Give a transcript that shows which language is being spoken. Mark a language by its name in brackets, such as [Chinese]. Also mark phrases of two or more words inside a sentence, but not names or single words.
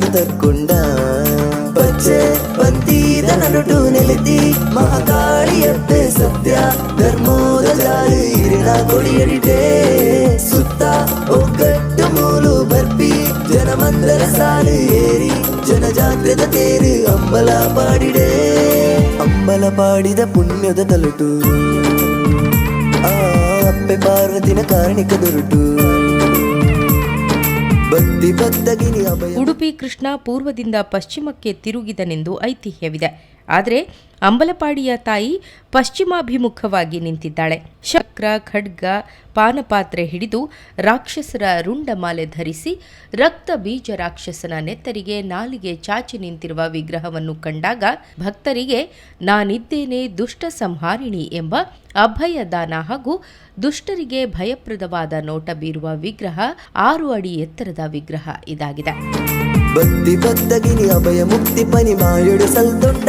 [Tulu] ತರ್ಕೊಂಡ ಪಚ್ಚೆ ಬಂತೀರ ನಡುಟು ನೆಲೆತಿ ಮಹಾಕಾಳಿಯಬ್ಬೆ ಸತ್ಯ ಧರ್ಮೋದ ಜಾರಿ ಇರಿನ ಕೊಡಿಯಡಿಟೆ ಸುತ್ತ ಒಗ್ಗಟ್ಟು ಮೂಲು ಬರ್ಪಿ ಜನಮಂದರ ಸಾಲು ಏರಿ ಜನಜಾತ್ರದ ತೇರು ಅಂಬಲ ಪಾಡಿಡೆ ಅಂಬಲ ಪಾಡಿದ ಪುಣ್ಯದ ತಲುಟು ಅಪ್ಪೆ ಪಾರ್ವತಿನ ಕಾರಣಿಕ ದುರುಟು ಭಕ್ತಿ ಭಕ್ತಗಿನಿ ಅಭಯ. [Kannada] ಉಡುಪಿ ಕೃಷ್ಣ ಪೂರ್ವದಿಂದ ಪಶ್ಚಿಮಕ್ಕೆ ತಿರುಗಿದನೆಂದು ಐತಿಹ್ಯವಿದೆ. ಆದರೆ ಅಂಬಲಪಾಡಿಯ ತಾಯಿ ಪಶ್ಚಿಮಾಭಿಮುಖವಾಗಿ ನಿಂತಿದ್ದಾಳೆ. ಚಕ್ರ ಖಡ್ಗ ಪಾನಪಾತ್ರೆ ಹಿಡಿದು ರಾಕ್ಷಸರ ರುಂಡಮಾಲೆ ಧರಿಸಿ ರಕ್ತ ಬೀಜ ರಾಕ್ಷಸನ ನೆತ್ತರಿಗೆ ನಾಲಿಗೆ ಚಾಚಿ ನಿಂತಿರುವ ವಿಗ್ರಹವನ್ನು ಕಂಡಾಗ ಭಕ್ತರಿಗೆ ನಾನಿದ್ದೇನೆ ದುಷ್ಟ ಸಂಹಾರಿಣಿ ಎಂಬ ಅಭಯ ದಾನ ಹಾಗೂ ದುಷ್ಟರಿಗೆ ಭಯಪ್ರದವಾದ ನೋಟ ಬೀರುವ ವಿಗ್ರಹ 6 ಅಡಿ ಎತ್ತರದ ವಿಗ್ರಹ ಇದಾಗಿದೆ. [Tulu] ಭಕ್ತಿ ಭಕ್ತಗಿನಿ ಅಭಯ ಮುಕ್ತಿ ಪನಿ ಮಾಯೊಡು ಸಲ್ತೊಂಡ